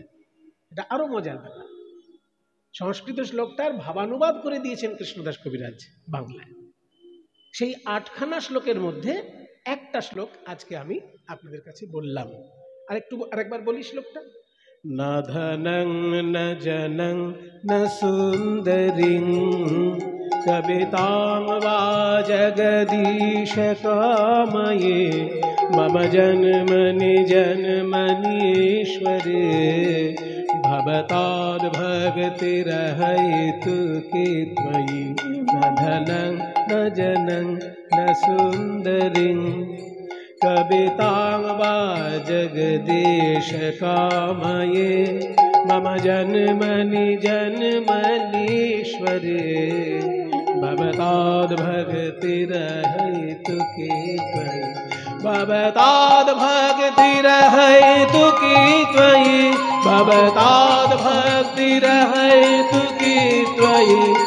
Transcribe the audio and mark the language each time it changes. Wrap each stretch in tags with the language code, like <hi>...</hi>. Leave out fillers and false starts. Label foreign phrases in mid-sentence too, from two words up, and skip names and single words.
<bn>এটা আরো মজার ব্যাপার, সংস্কৃত শ্লোকটার ভাবানুবাদ করে দিয়েছেন কৃষ্ণদাস কবিরাজ বাংলায়। সেই 8খানা শ্লোকের মধ্যে একটা শ্লোক আজকে আমি আপনাদের কাছে বললাম। আরেকবার বলি শ্লোকটা।</bn> <sa>ना धनं ना जनं ना सुन्दरीं कवितां वा जगदीश कामये मम जन्मनि जन्मनीश्वरे भवताद् भक्तिरहैतु कि त्वयि न धनं न जनं न सुन्दरीं। कवितां वा जगदीश कामये मम जन्मनि जन्मनीश्वरे भवताद्भक्तिरहैतु की त्वयि भवताद्भक्तिरहैतु की त्वयि भवताद्भक्तिरहैतु की त्वयि</sa>